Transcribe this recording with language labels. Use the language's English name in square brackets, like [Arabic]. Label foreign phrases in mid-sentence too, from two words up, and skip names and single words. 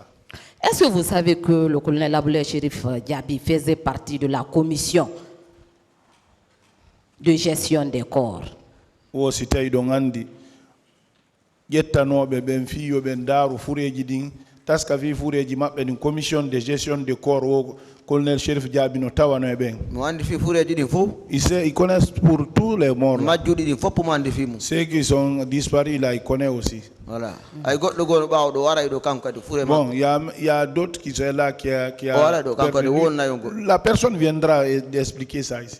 [French] Est-ce que vous savez que le colonel Abdoulaye Chérif Diaby faisait partie de la commission de gestion des corps? Commission de gestion des corps colonel Chérif Diaby [Fula] no tawano ben. [French] Ils connaissent pour tous les morts. Ceux qui sont disparus là, ils connaissent aussi. Voilà. Bon, il y a d'autres qui sont là qui a la personne viendra expliquer ça ici.